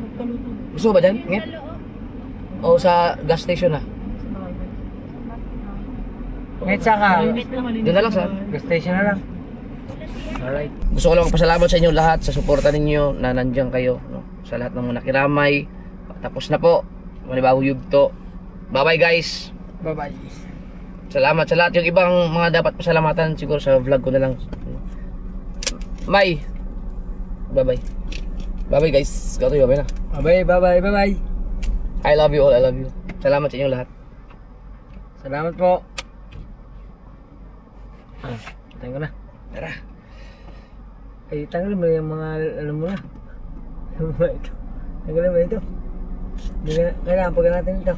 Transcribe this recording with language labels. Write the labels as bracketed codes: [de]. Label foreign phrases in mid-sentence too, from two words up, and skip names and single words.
[tl] Gusto mo ba dyan? Ngit? O sa [en] gas station [tl] na? saka. Doon na lang sa... [en] Gas station [tl] na lang. Alright. Gusto ko lang magpasalamat sa inyo lahat sa suporta ninyo na nandiyan kayo. No? Sa lahat ng mga nakiramay. Tapos na po. Manibagong yugto. [en] Bye-bye guys. Bye-bye. [tl] Salamat sa lahat. Yung ibang mga dapat pasalamatan siguro sa vlog ko na lang. [en] Bye. Bye-bye. Bye-bye guys. [tl] Gato yung bye na. [en] Bye-bye. I love you all. I love you. [tl] Salamat sa inyo lahat. Salamat po. Tayo ko na. Tara. Ay, tanggal mo yung mga, ano mo na. Ano ba ito? Tanggalin mo ito. Kailangan pagka natin ito.